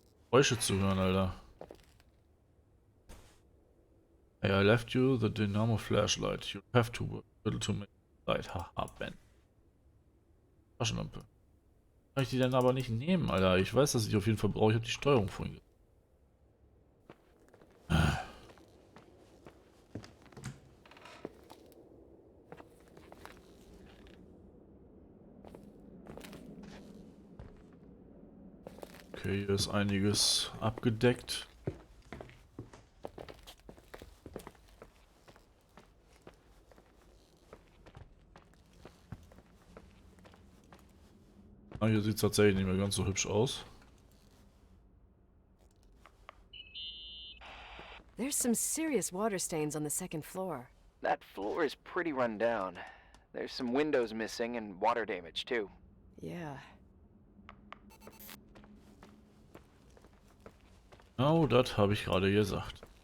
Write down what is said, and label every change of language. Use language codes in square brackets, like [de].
[de] Geräusche zu hören, Alter. [en] Hey, I left you the dynamo flashlight. You have to work a little to make light happen. Taschenlampe. [de] Kann ich die denn aber nicht nehmen, Alter? Ich weiß, dass ich auf jeden Fall brauche. Ich habe die Steuerung vorhin. Okay, hier ist einiges abgedeckt. Ah, hier sieht es tatsächlich nicht mehr ganz so hübsch aus. [en] There's some serious water stains on the second floor. That floor is pretty run down. There's some windows missing and water damage, too. Yeah. [de] Genau, das habe ich gerade gesagt.